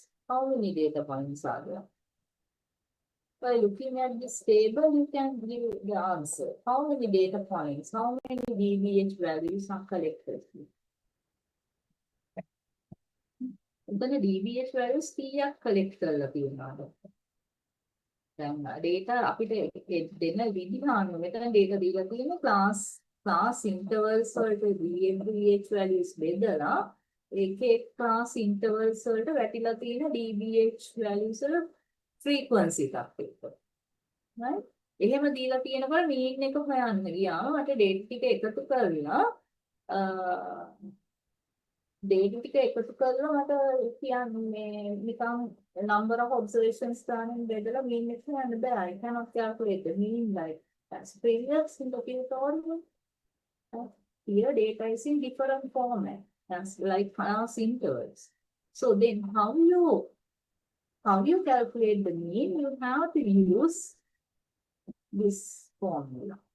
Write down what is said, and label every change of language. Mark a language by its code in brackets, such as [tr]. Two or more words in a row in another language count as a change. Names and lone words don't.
[en] How many data points are there? By looking at this table, you can give the answer. How many data points, how many DBH values are collected? The DBH values 3ක් collect [si] කරලා තියෙනවා. දැන් data අපිට දෙන්න විදිහ අනුව මෙතන data දීලා තියෙන [en] class intervals [si] වලට [en] DBH values [si] බෙදලා එක [en] class intervals [si] වලට වැටිලා තියෙන [en] DBH values [si] වල frequency එකක් එක්ක. right? එහෙම දීලා තියෙනකොට mean එක හොයන්න ගියාම මට data ටික එකතු කරලා data ටික එකතු කරලා මට කියන්නේ නිකන් [en] number of observations [si] ගන්න බෙදලා mean එක හොයන්න බෑ. [en] I cannot calculate the mean like that's previous in the tutorial. Here data is in different format. That's like class intervals. So then how you calculate the mean? You have to use this formula.